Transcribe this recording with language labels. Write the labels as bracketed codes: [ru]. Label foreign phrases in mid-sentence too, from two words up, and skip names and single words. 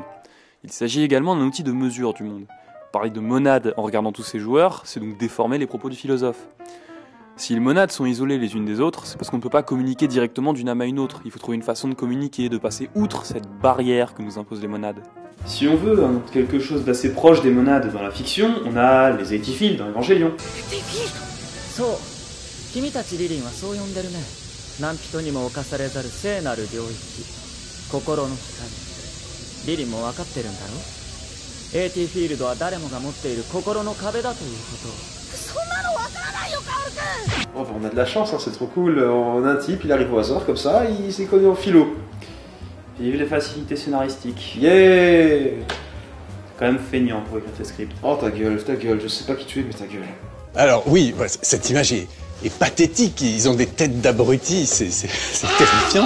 [fr] Il s'agit également d'un outil de mesure du monde. Parler de monades en regardant tous ces joueurs, c'est donc déformer les propos du philosophe. Si les monades sont isolées les unes des autres, c'est parce qu'on ne peut pas communiquer directement d'une âme à une autre. Il faut trouver une façon de communiquer, de passer outre cette barrière que nous imposent les monades. Si on veut quelque chose d'assez proche des monades dans la fiction, on a les étiphiles dans l'Évangélion. [ja] そう君たちリリンはそう呼んでるね何人にも侵されざる聖なる領域心の光リリンも分かってるんだろAT フィールドは誰もが持っている心の壁だということそんなの分からないよカオル君 [fr] Oh, bah, on a de la chance, hein, c'est trop cool. On a un type, il arrive au hasard comme ça, il s'est connu en philo. Vive les facilités scénaristiques. Yeah! C'est quand même feignant pour écrire tes scripts. Oh ta gueule, je sais pas qui tu es, mais ta gueule. Alors oui, cette image est pathétique, ils ont des têtes d'abrutis, c'est terrifiant.